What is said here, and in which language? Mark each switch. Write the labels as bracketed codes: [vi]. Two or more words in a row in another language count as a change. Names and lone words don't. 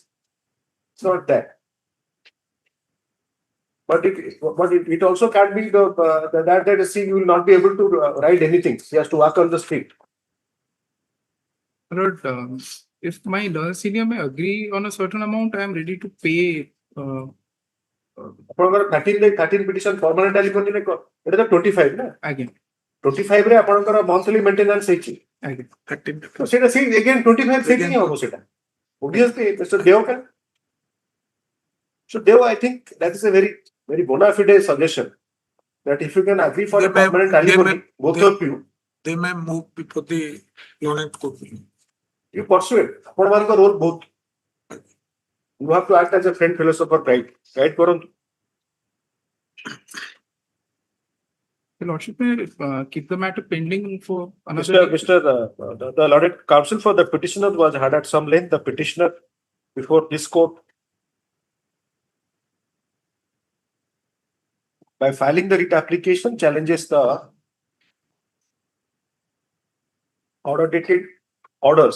[en] It's not that. But it also can't be that she will not be able to ride anything. She has to walk on the street. My lord, if my learned senior may agree on a certain amount, I am ready to pay. [or] ଆପଣଙ୍କର 13 [en] petition permanent alimony [or] ରେ ଏଟା ତ 25 ନା ଆଜ୍ଞା 25 ରେ ଆପଣଙ୍କର [en] monthly maintenance [or] ହେଇଛି ଆଜ୍ଞା 13 ତ ସେଇଟା ସେଇ again 25 ସେଇଠି ହିଁ ହବ ସେଇଟା [en] obviously Mr. Deo can so Deo I think that is a very bona fide suggestion that if you can agree for a permanent alimony both of you they may move before the learned court. you pursue it [or] ଆପଣମାନଙ୍କ ରୋଲ ବହୁତ [en] you have to act as a friend philosopher guide କରନ୍ତୁ. The lordship may keep the matter pending for another. The Lord Counsel for the petitioner was had at some length. The petitioner before this court, by filing the writ application, challenges the order dated orders.